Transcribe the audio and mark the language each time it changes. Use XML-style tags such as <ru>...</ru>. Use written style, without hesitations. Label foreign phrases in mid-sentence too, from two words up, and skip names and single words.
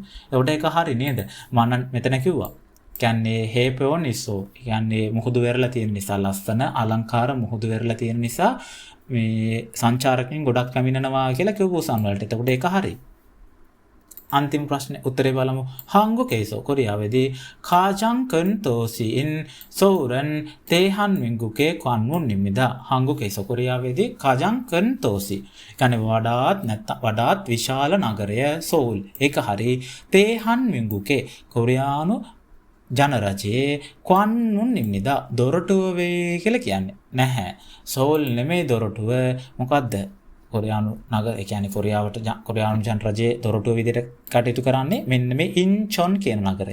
<si>ඒකට ඒක හරි නේද? මම මෙතන කිව්වා. කියන්නේ</si> <ko>해변 있어.</ko> <si>කියන්නේ මුහුදු වෙරළ තියෙන නිසා ලස්සන අලංකාර මුහුදු වෙරළ තියෙන නිසා මේ සංචාරකයන් ගොඩක් පැමිණෙනවා කියලා කිව්ව පූසාන් වලට. එතකොට ඒක හරි. අන්තිම ප්‍රශ්නේ උත්තරේ බලමු.</si> <ko>한국에서 කොරියාවේදී 가장 큰 도시인 서울은 대한민국의 관문입니다. 한국에서 කොරියාවේදී 가장 큰 도시.</ko> <si>කියන්නේ වඩාත් විශාල නගරය සෝල්. ඒක හරි. 대한민국의 කොරියානු ජනරජයේ ක්වන්මුන්නිම්නිදා දොරටුව වේ කියලා කියන්නේ නැහැ. සෝල් නෙමෙයි දොරටුව. මොකද්ද? කොරියානු නගර ඒ කියන්නේ කොරියානු ජනරජයේ දොරටුව විදිහට කටයුතු කරන්නේ මෙන්න මේ ඉන්චොන් කියන නගරය.</si>